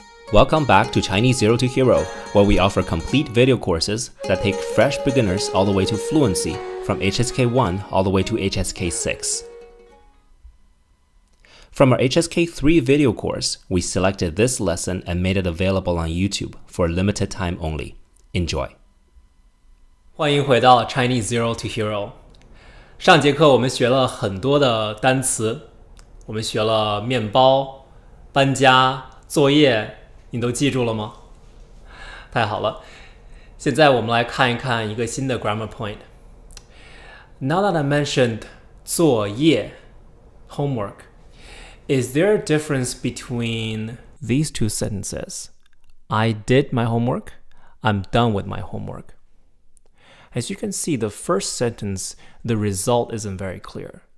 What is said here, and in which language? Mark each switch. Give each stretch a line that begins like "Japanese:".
English: Welcome back to Chinese Zero to Hero, where we offer complete video courses that take fresh beginners all the way to fluency, from HSK 1 all the way to HSK 6. From our HSK 3 video course, we selected this lesson and made it available on YouTube for a limited time only. Enjoy.
Chinese: 欢迎回到 Chinese Zero to Hero。上节课我们学了很多的单词，我们学了面包、搬家、作业，你都记住了吗？太好了，现在我们来看一看一个新的
English: grammar point. Now that I mentioned 作业 homework, is there a difference between these two sentences? I did my homework. I'm done with my homework. As you can see, the first sentence, the result isn't very clear.